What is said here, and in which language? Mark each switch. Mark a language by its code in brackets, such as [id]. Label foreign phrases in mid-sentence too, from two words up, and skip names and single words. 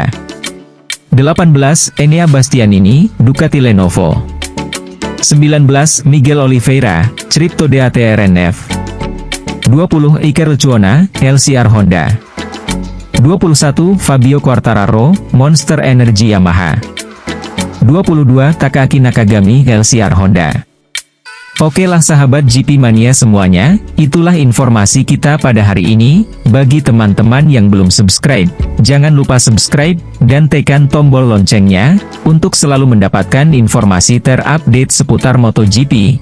[id] 18 Enea Bastianini, Ducati Lenovo. 19 Miguel Oliveira, Cripto DATRNF. 20 Iker Lecuona, LCR Honda. 21 Fabio Quartararo, Monster Energy Yamaha. 22 Takaaki Nakagami, LCR Honda. Oke lah sahabat GP Mania semuanya, itulah informasi kita pada hari ini. Bagi teman-teman yang belum subscribe, jangan lupa subscribe, dan tekan tombol loncengnya, untuk selalu mendapatkan informasi terupdate seputar MotoGP.